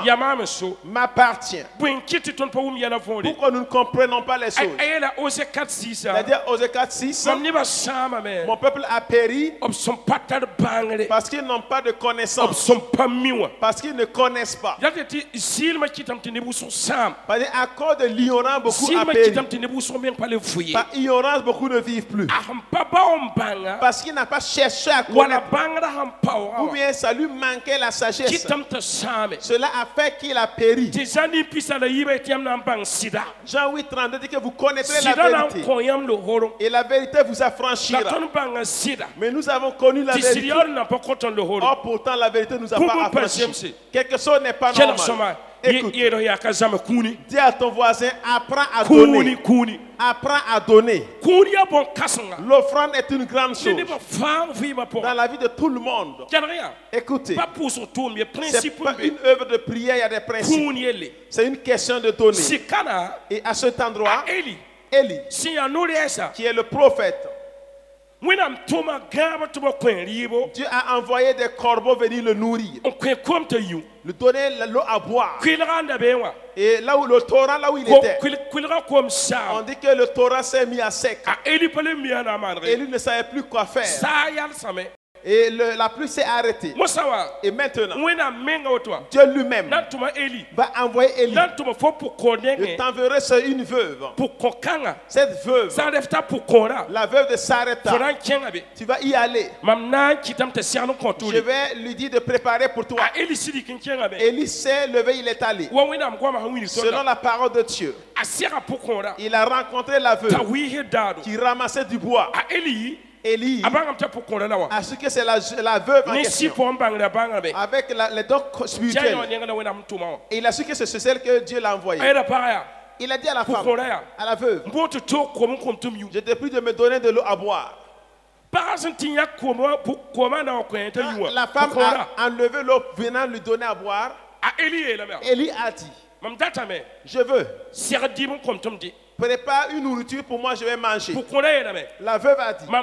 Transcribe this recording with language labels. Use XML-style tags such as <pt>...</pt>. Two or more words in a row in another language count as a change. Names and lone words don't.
<mos>ya maam n so</mos> <fr>m'appartient.</fr> <mos>bõe n kɩt tɩ tõnd pa wʋm yɛlã võore</mos> <fr>Pourquoi nous ne comprenons pas les</fr> <mos>a</mos> <fr>choses?</fr> <mos>yeela ose 4-6</mos> <fr>C'est-à-dire, Osée 4:6,</fr> <mos>mam nebã sãamame</mos> <fr>mon peuple a péri</fr> <mos>b sẽn pa tar bãngre</mos> <fr>parce qu'ils n'ont pas de</fr> <mos>b</mos> <fr>connaissance,</fr> <mos>sẽn pa mi wã</mos> <fr>parce qu'ils ne connaissent pas.</fr> <mos>yaa tɩ zɩɩlmã kɩtame tɩ neb wʋsg sãam</mos> <fr>Parce qu'à cause de l'ignorance, beaucoup a</fr> <mos>zɩɩlmã</mos> <fr>péri.</fr> <mos>kɩtame tɩ neb wʋsg meng pa le fo ye</mos> <fr>Par ignorance, beaucoup ne vivent plus.</fr> <mos>a sẽn pa bao n bãnga</mos> <fr>Parce qu'il n'a pas cherché à</fr> <mos>wala</mos> <fr>connaître.</fr> <mos>bãngrã sẽn paooga</mos> <fr>Ou</fr> <mos>wã</mos> <fr>bien ça lui manquait la sagesse.</fr> <mos>kɩtame tɩ sãame</mos> <fr>Cela a fait qu'il a péri.</fr> <mos>tɩ zã nin-pisa la yiiba tɩ yãmb na n bãng sɩda</mos> <fr>Jean 8:32 dit que vous connaîtrez la</fr> <mos>sɩda na n</mos> <fr>vérité.</fr> <mos>kõ yãmb lohorem</mos> <fr>Et la vérité vous</fr> <mos>la</mos> <fr>affranchira.</fr> <mos>tõnd bãnga sɩda</mos> <fr>Mais nous avons connu la</fr> <mos>tɩ sɩd</mos> <fr>vérité.</fr> <mos>yaoor n na pa kõ tõnd lohorem</mos> <fr>Or pourtant la vérité nous a Pourquoi pas pas affranchis.</fr> <mos>zemse?</mos> <fr>Quelque chose n'est pas</fr> <mos>kelg</mos> <fr>normal.</fr> <mos>sõma</mos> <fr>Écoute,</fr> <mos>yeelg yaa ka zãma kũuni</mos> <fr>dis à ton voisin, apprends à</fr> <mos>kũuni</mos> <fr>donner.</fr> <mos>kũuni</mos> <fr>Apprends à donner.</fr> <mos>kũun yaa bõn-kãsenga</mos> <fr>L'offrande est une grande</fr> <mos>ne</mos> <fr>chose</fr> <mos>nebã fãa vɩɩmã</mos> <fr>dans</fr> <mos>pʋgã</mos> <fr>la vie de tout le monde.</fr> <mos>kelg yaa</mos> <fr>Écoutez,</fr> <mos>pa pʋʋsg tʋʋm ye</mos> <fr>c'est principe pas</fr> <mos>n be</mos> <fr>une œuvre de prière, il y a des principes.</fr> <mos>kũun yelle</mos> <fr>C'est une question de donner.</fr> <mos>sɩkana</mos> <fr>Et à cet endroit,</fr> <mos>a eli</mos> <fr>Élie,</fr> <mos>sẽn yaa no-rɛɛsa</mos> <fr>qui est le prophète,</fr> <mos>wẽnnaam tʋma gãab tɩ b kõ rɩɩbo</mos> <fr>Dieu a envoyé des corbeaux venir le nourrir,</fr> <mos>n kõ kom t'a yũ</mos> <fr>lui donner l'eau à boire.</fr> <mos>kʋɩlga n da bee wã</mos> <fr>Et là où le torrent, là où il était,</fr> <mos>kʋɩlga kom</mos> <fr>on</fr> <mos>saam</mos> <fr>dit que le torrent s'est mis à sec.</fr> <mos>a eli pa le mia na n maanege</mos> <fr>Élie ne savait plus quoi faire.</fr> <mos>saa yalsame</mos> <fr>Et la pluie s'est arrêtée.</fr> <mos>mosa wa</mos> <fr>Et maintenant,</fr> <mos>wẽnnaam menga woto wã</mos> <fr>Dieu lui-même</fr> <mos>na n tʋma eli</mos> <fr>va envoyer Élie.</fr> <mos>na n tʋma fo pʋg-kõor</mos> <fr>Je</fr> <mos>nengẽ</mos> <fr>t'enverrai sur une veuve.</fr> <mos>pʋg-kõ-kãngã</mos> <fr>Cette veuve,</fr> <mos>sã n ref t'a pʋg-kõorã</mos> <fr>la veuve de</fr> <mos>fo</mos> <fr>Sarepta,</fr> <mos>na n kẽngã be</mos> <fr>tu vas y aller.</fr> <mos>mam na n kɩtame t'a segl n kõ</mos> <fr>Je</fr> <mos>tʋʋre</mos> <fr>vais lui dire de préparer pour toi.</fr> <mos>a eli sɩdik n kẽngã be</mos> <fr>Élie s'est levé, il est allé.</fr> <mos>wa wẽnnaam goamã sẽn wing</mos> <fr>Selon</fr> <mos>sõnda</mos> <fr>la parole de Dieu,</fr> <mos>a sega pʋg-kõorã</mos> <fr>il a rencontré la</fr> <mos>t'a</mos> <fr>veuve</fr> <mos>wɩɩsd daado</mos> <fr>qui ramassait du bois.</fr> <mos>a eli</mos> <fr>Élie</fr> <mos>a bãngame t'a pʋg-kõorã la wã</mos> <fr>a su que c'est la veuve en</fr> <mos>ne</mos> <fr>question.</fr> <mos>sɩ-põ n bãngra bãngame</mos> <fr>Avec les dons</fr> <mos>tɩ a yã wã</mos> <fr>spirituels.</fr> <mos>nengã la wẽnnaam tʋma wã</mos> <fr>Et il a su que c'est celle que Dieu l'a</fr> <mos>a</mos> <fr>envoyée.</fr> <mos>yɛra pagã yaa</mos> <fr>Il a dit à la femme,</fr> <mos>pʋg-kõorã yaa</mos> <fr>à la veuve,</fr> <mos>n boog tɩ toog kom n kom tɩ m yũ</mos> <fr>je te prie de me donner de l'eau à boire.</fr> <mos>pagã sẽn tɩ yã koomã na wa kõ t'a yũ wã</mos> <fr>La femme</fr> <mos>pʋg-kõorã</mos> <fr>a enlevé l'eau venant lui donner à boire.</fr> <mos>a eli yeelame yaa</mos> <fr>Élie a dit,</fr> <mos>mam datame</mos> <fr>je veux,</fr> <mos>segd dɩɩb n kom tɩ m dɩ</mos> <fr>prépare une nourriture pour moi, je vais manger.</fr> <mos>pʋg-kõorã yeelame</mos> <fr>La veuve a dit,</fr>